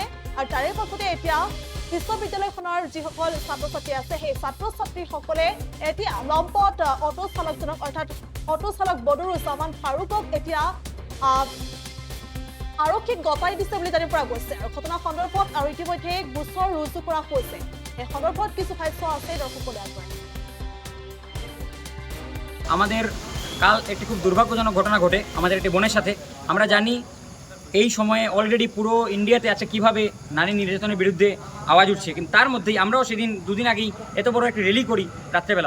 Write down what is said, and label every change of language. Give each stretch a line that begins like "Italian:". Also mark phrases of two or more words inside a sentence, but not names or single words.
Assamese: আৰু তাৰে পাছতে এতিয়া বিশ্ববিদ্যালয়খনৰ যিসকল ছাত্ৰ ছাত্ৰী আছে সেই ছাত্ৰ ছাত্ৰীসকলে এতিয়া লম্পট অটো চালকজনক অৰ্থাৎ অটো চালক বদৰুজ্জামান ফাৰুকক এতিয়া আৰক্ষীক গতাই দিছে বুলি জানিব পৰা গৈছে। আৰু ঘটনা সন্দৰ্ভত আৰু ইতিমধ্যে গোচৰ ৰুজু কৰা হৈছে। এই সন্দৰ্ভত কিছু ভাষ্য আছে দৰ্শকসকলে আগবঢ়ায়।
Bangla: আমাদের কাল একটি খুব দুর্ভাগ্যজনক ঘটনা ঘটে আমাদের একটি বোনের সাথে। আমরা জানি এই সময়ে অলরেডি পুরো ইন্ডিয়াতে আছে কিভাবে নারী নির্যাতনের বিরুদ্ধে আওয়াজ উঠছে, কিন্তু তার মধ্যেই আমরাও সেদিন দুদিন আগেই এত বড় একটি র্যালি করি রাত্রেবেলা।